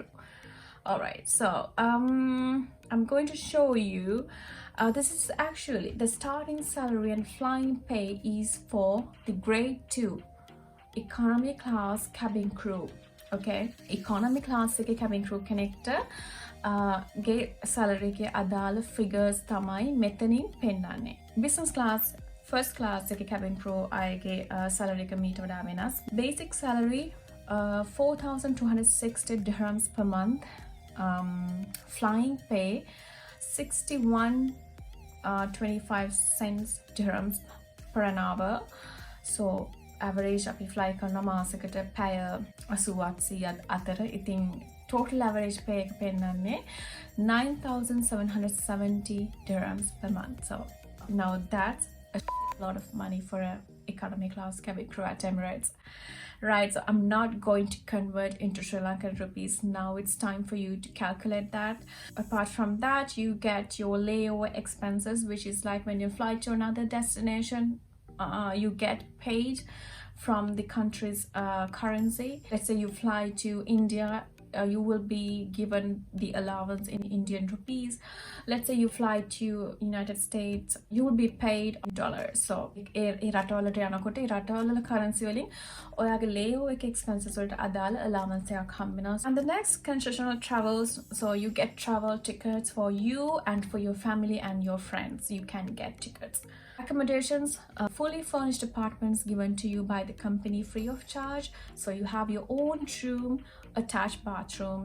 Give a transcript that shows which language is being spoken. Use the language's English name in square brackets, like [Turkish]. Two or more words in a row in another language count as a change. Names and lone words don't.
[English] All right, so I'm going to show you. This is actually the starting salary and flying pay is for the grade 2 economy class cabin crew. Okay, economy class cabin crew connector ගේ salary [Sinhala] ගේ අදාළ [English] figures [Sinhala] තමයි මෙතනින් පෙන්නන්නේ. [English] Business class first class cabin crew අයගේ salary [Sinhala] එක මීට වඩා වෙනස්. [English] Basic salary 4,260 dirhams per month. Flying pay 61.25 dirhams per an hour. So average [Sinhala] අපි fly කරන මාසෙකට පැය 80 අතර. [English] ඉතින් total average pay [Sinhala] එක පෙන්නන්නේ [English] 9,770 dirhams per month. So now that's a lot of money for a economy class cabin crew at Emirates. Right, so I'm not going to convert into Sri Lankan rupees now. It's time for you to calculate that. Apart from that, you get your layover expenses, which is like when you fly to another destination, you get paid from the country's currency. Let's say you fly to India, you will be given the allowance in Indian rupees. Let's say you fly to United States, you will be paid dollars. [Sinhala] So රටවලට යනකොට රටවල currency වලින් ඔයාගේ [English] layover expenses [Sinhala] වලට අදාළ allowance එකක් හම්බ වෙනවා. [English] And the next concessional travels, so you get travel tickets for you and for your family and your friends. You can get tickets. Accommodations, fully furnished apartments given to you by the company free of charge. So you have your own room, attached bathroom.